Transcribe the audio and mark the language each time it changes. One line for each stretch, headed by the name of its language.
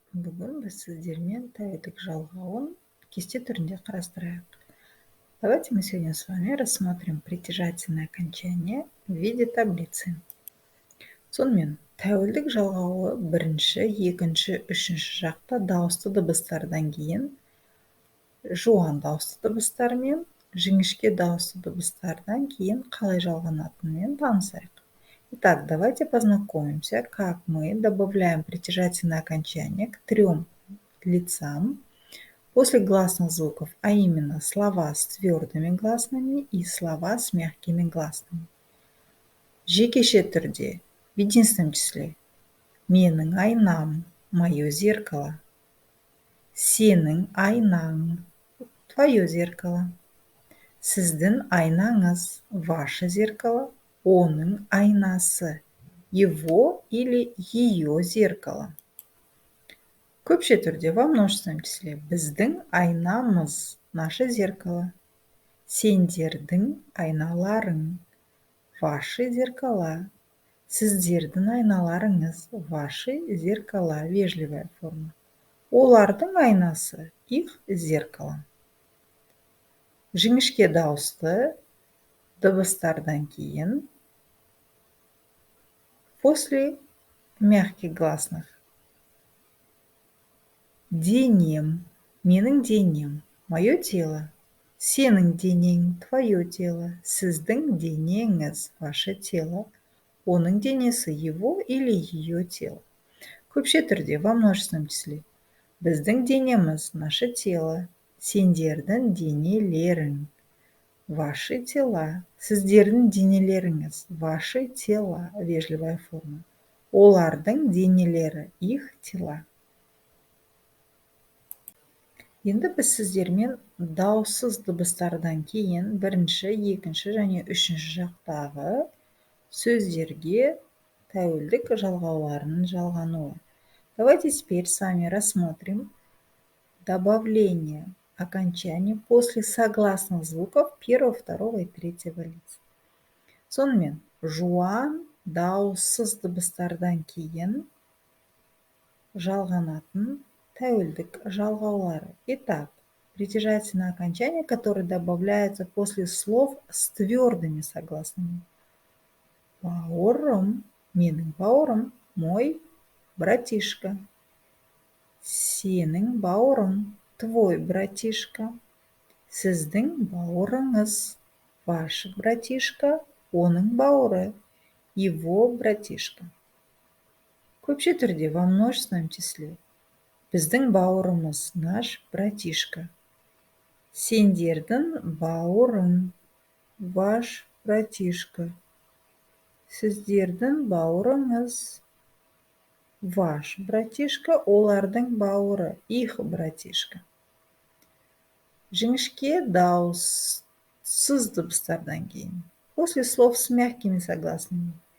Kazakh: Бүгін біз сіздермен тәуелдік жалғауын кесте түрінде қарастырайық.
Russian: Давайте мы сегодня с вами рассмотрим притяжательное окончание в виде таблицы.
Kazakh: Сонымен, тәуелдік жалғауы бірінші, екінші, үшінші жақта дауысты дыбыстардан кейін жуан дауысты дыбыстармен, жіңішке дауысты дыбыстардан кейін қалай жалғанатынымен танысайық.
Russian: Итак, давайте познакомимся, как мы добавляем притяжательное окончание к трем лицам после гласных звуков, а именно слова с твердыми гласными и слова с мягкими гласными.
Kazakh: Жекеше түрде,
Russian: в единственном числе.
Kazakh: Менің айнам,
Russian: мое зеркало.
Kazakh: Сенің айнаң,
Russian: твое зеркало.
Kazakh: Сіздің айнаңыз,
Russian: ваше зеркало.
Kazakh: Оның айнасы,
Russian: его или ее зеркало.
Kazakh: Көпше түрде
Russian: во множественном числе.
Kazakh: Біздің айнамыз,
Russian: наше зеркало.
Kazakh: Сендердің айналарың,
Russian: ваши зеркала.
Kazakh: Сіздердің айналарыңыз,
Russian: ваши зеркала. Вежливая форма.
Kazakh: Олардың айнасы,
Russian: их зеркало.
Kazakh: Жіңішке дауысты дыбыстардан кейін
Russian: после мягких гласных.
Kazakh: Денем, менің денем,
Russian: мое тело.
Kazakh: Сенің денең,
Russian: твое тело.
Kazakh: Сіздің денеңіз,
Russian: ваше тело.
Kazakh: Оның денесі,
Russian: его или ее тело.
Kazakh: Көпше түрде
Russian: во множественном числе.
Kazakh: Біздің денеміз,
Russian: наше тело.
Kazakh: Сендердің денелерің,
Russian: ваши тела.
Kazakh: Сіздердің денелеріңіз,
Russian: ваши тела. Вежливая форма.
Kazakh: Олардың денелері,
Russian: их тела.
Kazakh: Енді біз сіздермен дауыссыз дыбыстардан кейін бірінші, екінші және үшінші жақтағы сөздерге тәуелдік жалғауларының жалғануы.
Russian: Давайте теперь с вами рассмотрим добавление окончаний после согласных звуков первого, второго и третьего лиц.
Kazakh: Сонымен, жуан дауыссыз дыбыстардан кейін жалғанатын тәуелдік жалғаулары.
Russian: Итак, притяжательное окончание, которое добавляется после слов с твердыми согласными.
Kazakh: Бауырым, менің бауырым,
Russian: мой братишка.
Kazakh: Сенің бауырың,
Russian: твой братишка.
Kazakh: Сіздің бауырыңыз,
Russian: ваш братишка,
Kazakh: оның бауыры,
Russian: его братишка.
Kazakh: Көпше түрде
Russian: во множественном числе.
Kazakh: Біздің бауырымыз,
Russian: наш братишка.
Kazakh: Сендердің бауырың,
Russian: ваш братишка.
Kazakh: Сіздердің бауырыңыз,
Russian: ваш братишка,
Kazakh: олардың бауыры,
Russian: их братишка.
Kazakh: Жіңішке дауыссыз дыбыстардан кейін.
Russian: После слов с мягкими согласными.